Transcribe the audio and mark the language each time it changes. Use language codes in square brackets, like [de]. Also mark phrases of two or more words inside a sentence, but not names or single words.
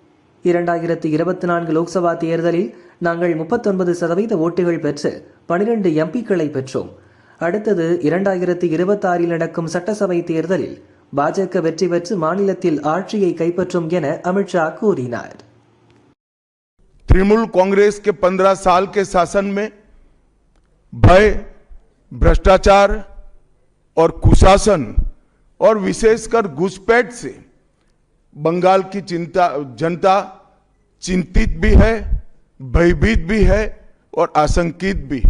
[ta] 2024 லோக்சபா தேர்தலில் நாங்கள் 39% ஓட்டுகள் பெற்று 12 எம்பிக்களை பெற்றோம். அடுத்தது 2026 நடக்கும் சட்டசபை தேர்தலில் பாஜக வெற்றி பெற்று மாநிலத்தில் ஆட்சியை கைப்பற்றும் என அமித்ஷா கூறினார். [hi] तृणमूल कांग्रेस के 15 साल के शासन में भय, भ्रष्टाचार और कुशासन और विशेषकर घुसपैठ से बंगाल की जनता चिंतित भी है, भयभीत भी है और आशंकित भी है.